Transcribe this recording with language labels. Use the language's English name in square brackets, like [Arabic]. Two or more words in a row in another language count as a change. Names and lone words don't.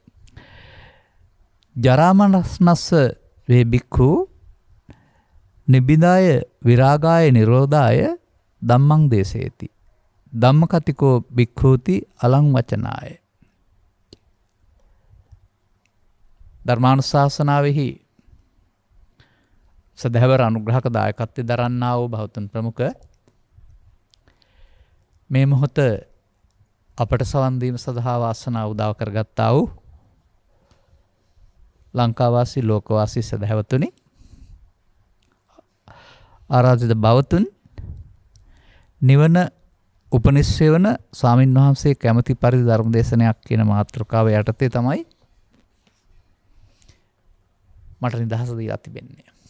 [Pali] ජරාමරණස්ස වේ බික්ඛු නිබ්බිදාය විරාගාය නිරෝධාය ධම්මං දේශේති ධම්මකතිකෝ භික්ඛූති අලං වචනාය. [Sinhala] ධර්මානුශාසනාවෙහි සදහැවර අනුග්‍රහක දායකත්වයෙන් දරන්නා වූ බෞද්ධ ප්‍රමුඛ මේ මොහොත අපට සවන් දීම සඳහා වාසනාව උදා කරගත්තා වූ ලංකාවාසී ලෝකවාසී සදහැවතුනි, ආරාධිත බවතුන්, නිවන උපනිශ්‍රේ වන ස්වාමින් වහන්සේ කැමැති පරිදි ධර්ම දේශනයක් කියන මාතෘකාව යටතේ තමයි මට නිදහස දීලා තිබෙන්නේ.